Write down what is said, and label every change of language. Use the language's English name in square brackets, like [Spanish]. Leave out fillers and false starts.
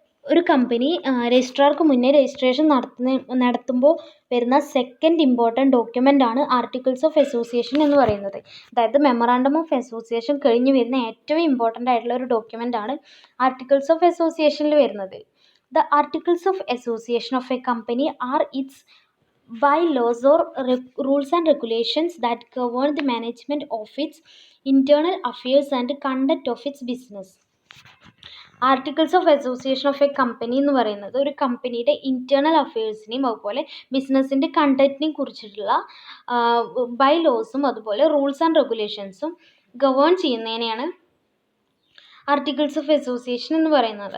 [Malayalam] ഒരു കമ്പനി രജിസ്ട്രാർക്ക് മുന്നേ രജിസ്ട്രേഷൻ നടത്തുമ്പോൾ വരുന്ന സെക്കൻഡ് ഇമ്പോർട്ടൻറ്റ് ഡോക്യുമെൻ്റ് ആണ് ആർട്ടിക്കിൾസ് ഓഫ് അസോസിയേഷൻ എന്ന് പറയുന്നത്. അതായത് മെമ്മറാണ്ടം ഓഫ് അസോസിയേഷൻ കഴിഞ്ഞ് വരുന്ന ഏറ്റവും ഇമ്പോർട്ടൻ്റ് ആയിട്ടുള്ള ഒരു ഡോക്യുമെൻ്റ് ആണ് ആർട്ടിക്കിൾസ് ഓഫ് അസോസിയേഷനിൽ വരുന്നത്. [English] The articles of association of a company are its bylaws or rules and regulations that govern the management of its internal affairs and conduct of its business. [Malayalam] Articles of association of A company എന്ന് പറയുന്നത് ഒരു കമ്പനിയുടെ internal അഫെയർസിനെയും അതുപോലെ ബിസിനസ്സിൻ്റെ കണ്ടക്റ്റിനെയും കുറിച്ചിട്ടുള്ള ബൈലോസും അതുപോലെ rules and റെഗുലേഷൻസും govern ചെയ്യുന്നതിനെയാണ് articles of association എന്ന് പറയുന്നത്.